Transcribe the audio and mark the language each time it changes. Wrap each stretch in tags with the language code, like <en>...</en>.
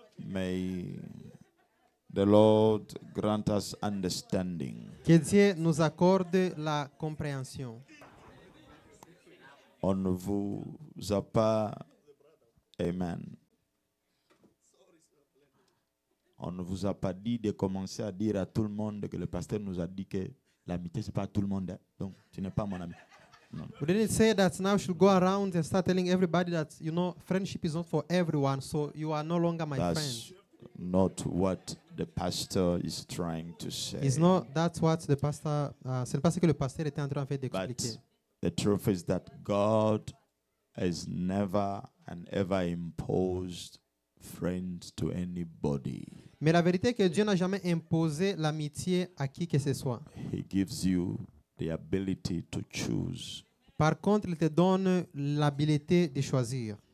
<en>May the Lord grant us understanding.</en> <fr>Que Dieu nous accorde la compréhension. On ne vous a pas, amen. On ne vous a pas dit de commencer à dire à tout le monde que le pasteur nous a dit que l'amitié, ce n'est pas tout le monde. Hein. Donc, tu n'es pas mon ami. Non.</fr> <en>We didn't say that now we should go around and start telling everybody that, you know, friendship is not for everyone, so you are no longer my That's friend. not what the pastor is trying to say. It's not, that's what the pastor,</en> <fr>c'est pas ce que le pasteur était en train</fr> <en>But</en> <fr>d'expliquer.</fr> <en>the truth is that God has never and ever imposed friends to anybody.</en> <fr>Mais la vérité est que Dieu n'a jamais imposé l'amitié à qui que ce soit.</fr> <en>He gives you the ability to choose.</en> <fr>Par contre, il te donne l'habilité de choisir.</fr>